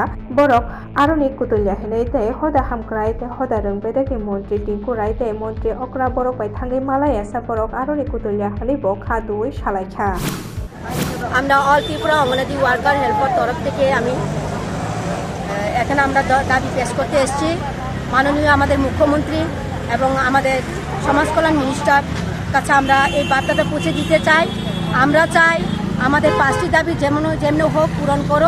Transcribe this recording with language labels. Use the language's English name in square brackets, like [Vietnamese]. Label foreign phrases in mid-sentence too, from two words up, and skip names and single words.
[Kok Borok] Borok aroni kutulya hinai tei hoda hamkrai tei hoda rwngbedak ni mantri Tinku Rai tei mantri Okra borok bai thangwi malaya sa borok aroni kutulya hinai bo khaduwi salaikha. [Bangla] আমরা অল ত্রিপুরা অঙ্গনাদি ওয়ার্কার হেল্পার তরফ থেকে আমি এখানে আমরা দাবি পেশ করতে এসেছি মাননীয় আমাদের মুখ্যমন্ত্রী এবং আমাদের সমাজ কল্যাণ মিনিস্টার কাছে আমরা এই বার্তাটা পৌঁছে দিতে চাই। আমরা চাই আমাদের 5টি দাবি যেমন হোক পূরণ করো।